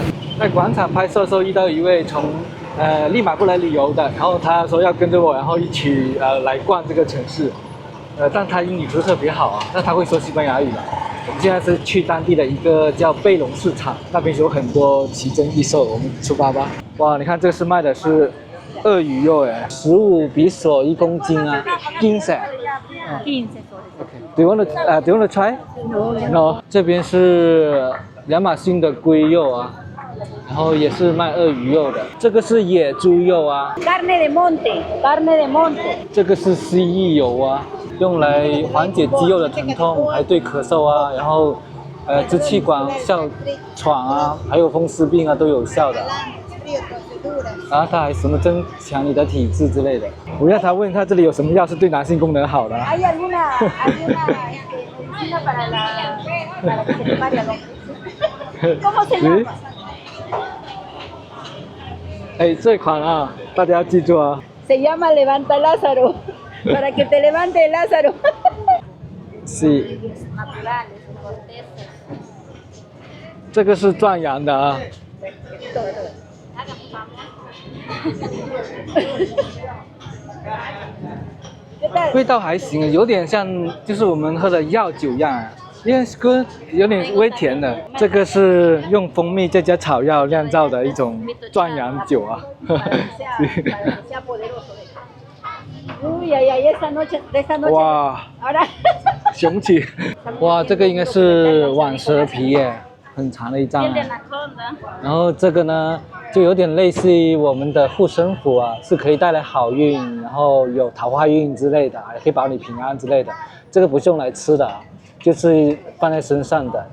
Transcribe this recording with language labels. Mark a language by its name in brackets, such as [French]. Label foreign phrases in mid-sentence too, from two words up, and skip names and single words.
[Chinese] 在广场拍摄的时候遇到一位从利马过来旅游的，然后他说要跟着我，然后一起来逛这个城市。但他英语不是特别好啊，但他会说西班牙语的。我们现在是去当地的一个叫贝隆市场，那边有很多奇珍异兽，我们出发吧。哇，你看这个是卖的是鳄鱼肉，15比索1公斤啊 ，15。Okay. [English] Do you want to try? No. [Chinese] 这边是亚马逊的龟肉啊，然后也是卖鳄鱼肉的。这个是野猪肉啊。 [Spanish] Carne de monte, carne de monte. [Chinese] 这个是蜥蜴油啊，用来缓解肌肉的疼痛，还对咳嗽啊，然后支气管哮喘啊，还有风湿病啊都有效的。然后它还什么增强你的体质之类的。我让他问他这里有什么药是对男性功能好的。 [Spanish] ¿Hay alguna medicina para que se te pare algo? ¿Cómo se llama? [Chinese] 哎，这款啊，大家要记住啊。 [Spanish] Se llama Levanta Lázaro, para que te levante Lázaro. Sí. Naturales, cortezas. [Chinese] 这个是壮阳的啊。味道还行，有点像就是我们喝的药酒一样啊，因为是有点微甜的。这个是用蜂蜜再加草药酿造的一种壮阳酒啊。 [Spanish] Uy, ay, ay, esta noche. 哇， Ahora. [Chinese] 雄起！哇，这个应该是挽蛇皮耶，很长的一张啊。然后这个呢，就有点类似于我们的护身符啊，是可以带来好运，然后有桃花运之类的，也可以保你平安之类的。这个不是用来吃的啊，就是放在身上的。